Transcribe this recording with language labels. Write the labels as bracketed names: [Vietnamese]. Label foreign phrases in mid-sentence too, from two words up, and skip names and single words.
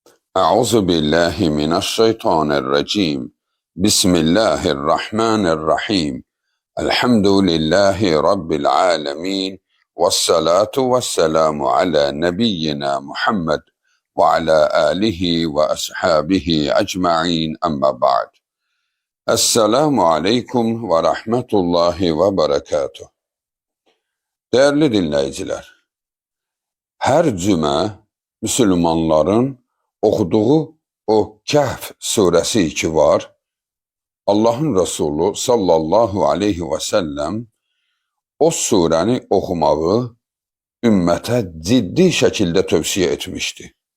[Arabic] أعوذ بالله من الشيطان الرجيم. بسم الله الرحمن الرحيم. الحمد لله رب العالمين، والصلاة والسلام على نبينا محمد وعلى آله وأصحابه أجمعين، أما بعد. السلام عليكم ورحمة الله وبركاته. [Turkish] Değerli dinleyiciler, her cümle Müslümanların okuduğu o Kehf suresi ki var, Allah'ın Resulü [Arabic] صلى الله عليه وسلم [Turkish] o surəni okumağı ümmete ciddi şekilde tövsiye etmişti.